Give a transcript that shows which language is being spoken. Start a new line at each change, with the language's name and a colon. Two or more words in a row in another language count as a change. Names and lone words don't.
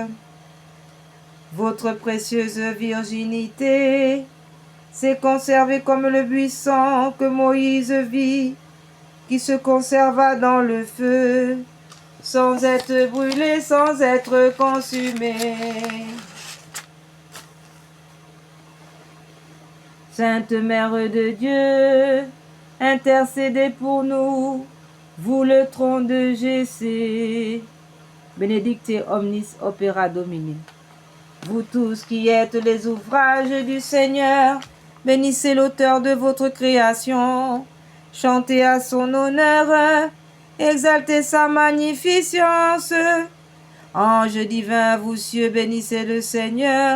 French: Votre précieuse virginité s'est conservée comme le buisson que Moïse vit, qui se conserva dans le feu, sans être brûlé, sans être consumé. Sainte Mère de Dieu, intercédez pour nous, vous le trône de Jessé.
Latin: Benedicte omnis opera Domini.
French: Vous tous qui êtes les ouvrages du Seigneur, bénissez l'auteur de votre création. Chantez à son honneur, exaltez sa magnificence. Ange divin, vous cieux, bénissez le Seigneur.